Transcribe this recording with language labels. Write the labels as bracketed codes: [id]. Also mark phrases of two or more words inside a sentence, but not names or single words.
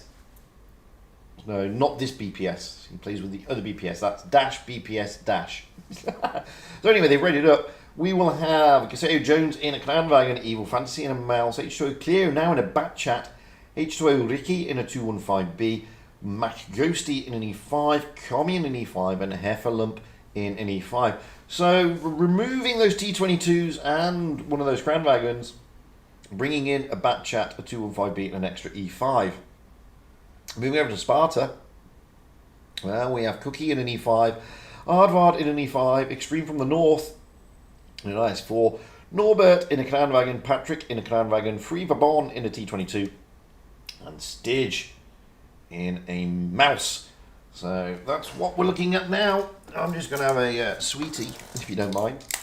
[en] No, not this BPS. He plays with the other BPS. That's dash BPS dash. So anyway, they've readied up. We will have Gaseo Jones in a clan wagon, Evil Fantasy in a mouse, H2O Cleo now in a bat chat, H2O Ricky in a 215B, Mac Ghosty in an e5, Commie in an e5, and Heffalump in an e5. So removing those T22s and one of those Crown Wagons, bringing in a Bat Chat, a 215B, and an extra e5. Moving over to Sparta, well, we have Cookie in an e5, Aardvardt in an e5, Extreme from the North in an is4, Norbert in a Crown Wagon, Patrick in a Crown Wagon, Free Vabon in a T22, and Stidge in a Mouse. So that's what we're looking at now. I'm just going to have a sweetie, if you don't mind.